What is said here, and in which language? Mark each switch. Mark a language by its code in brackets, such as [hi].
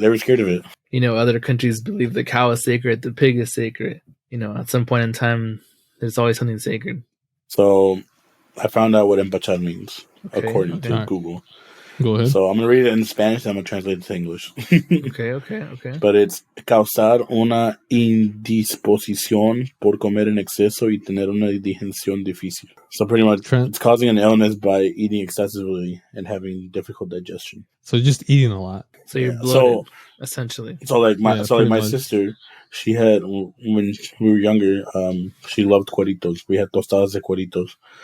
[en] They were scared of it. You know, other countries believe the cow is sacred, the pig is sacred. You know, at some point in time, there's always something sacred. So, I found out what empachar means according to Google. Go ahead. So I'm gonna read it in Spanish and I'm gonna translate it to English. Okay. But it's [es] causar una indisposición por comer en exceso y tener una digestión difícil. [en] So pretty much, it's causing an illness by eating excessively and having difficult digestion. So just eating a lot. So you're bloated, essentially. So like my sister, she had, when we were younger, she loved cueritos. We had tostadas de cueritos.